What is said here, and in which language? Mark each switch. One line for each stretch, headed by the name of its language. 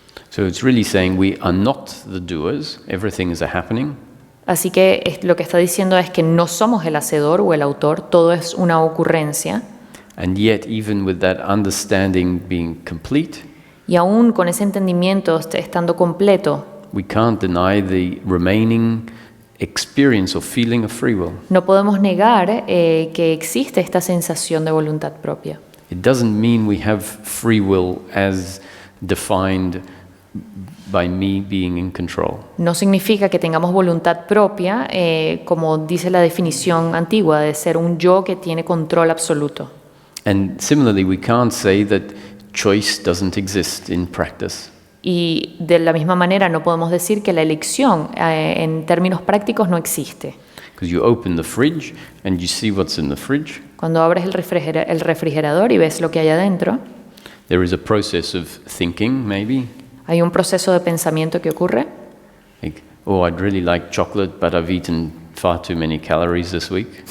English: So it's really saying we are not the doers, everything is a happening,
Spanish: Así que lo que está diciendo es que no somos el hacedor o el autor, todo es una ocurrencia.
English: and yet even with that understanding being complete,
Spanish: Y aún con ese entendimiento estando completo,
English: we can't deny the remaining experience or feeling of free will.
Spanish: no podemos negar que existe esta sensación de voluntad propia.
English: It doesn't mean we have free will as defined by me being in control.
Spanish: No significa que tengamos voluntad propia, como dice la definición antigua, de ser un yo que tiene control absoluto.
English: And similarly, we can't say that choice doesn't exist in practice.
Spanish: Y de la misma manera no podemos decir que la elección en términos prácticos no existe.
English: Because you open the fridge and you see what's in the fridge.
Spanish: Cuando abres el refrigerador y ves lo que hay adentro,
English: There is a process of thinking, maybe.
Spanish: hay un proceso de pensamiento que ocurre.
English: Like, oh, I'd really like chocolate, but I've eaten far too many calories this week.